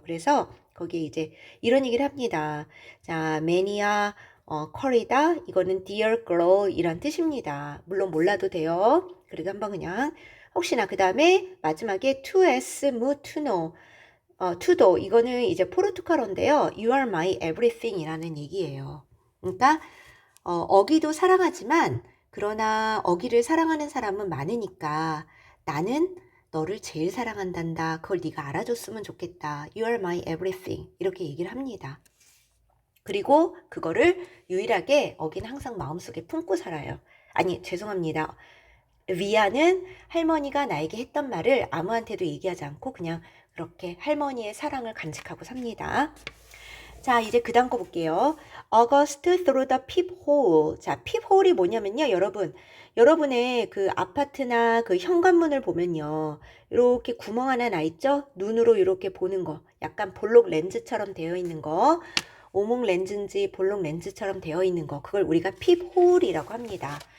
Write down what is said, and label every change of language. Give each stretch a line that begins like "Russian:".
Korean: 그래서 거기에 이제 이런 얘기를 합니다. 자,
Portuguese: 매니아 커리다.
Korean: 이거는
English: dear girl
Korean: 이란 뜻입니다. 물론 몰라도 돼요. 그래도 한번 그냥 혹시나 그 다음에 마지막에 to s mu to no to 이거는 이제 포르투갈어인데요.
English: You are my everything
Korean: 이라는 얘기예요. 그러니까 어기도 사랑하지만 그러나 어기를 사랑하는 사람은 많으니까 나는 너를 제일 사랑한단다. 그걸 네가 알아줬으면 좋겠다.
English: You are my everything.
Korean: 이렇게 얘기를 합니다. 그리고 그거를 유일하게 어긴 항상 마음속에 품고 살아요. 아니, 죄송합니다. 위아는 할머니가 나에게 했던 말을 아무한테도 얘기하지 않고 그냥 그렇게 할머니의 사랑을 간직하고 삽니다. 자, 이제 그 다음 거 볼게요.
English: August through the peephole.
Korean: 자, peephole이 뭐냐면요, 여러분. 여러분의 그 아파트나 그 현관문을 보면요. 이렇게 구멍 하나 나 있죠? 눈으로 이렇게 보는 거. 약간 볼록 렌즈처럼 되어 있는 거. 오목 렌즈인지 볼록 렌즈처럼 되어 있는 거. 그걸 우리가 peephole이라고 합니다.